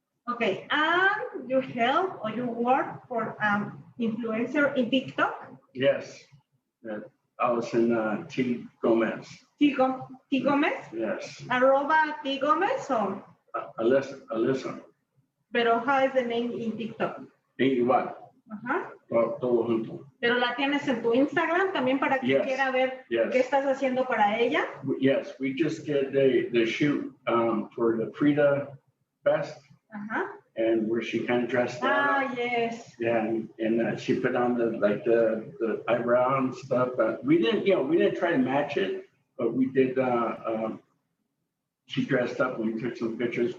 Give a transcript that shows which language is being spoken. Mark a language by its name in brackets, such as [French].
[English] Okay, and you help or you work for influencer in TikTok? Yes. Allison T. Gomez. T. Gomez? Yes. @ T. Gomez or? Alyssa. Pero how is the name in TikTok? [Spanish] Igual. Ajá. Todo junto. Pero la tienes en tu Instagram también para quien quiera ver qué estás haciendo para ella. [English] Yes, we just did the shoot for the Frida Fest. And where she kind of dressed up. Yes. Yeah, and she put on the eyebrow and stuff. We didn't try to match it, but we did. She dressed up and we took some pictures.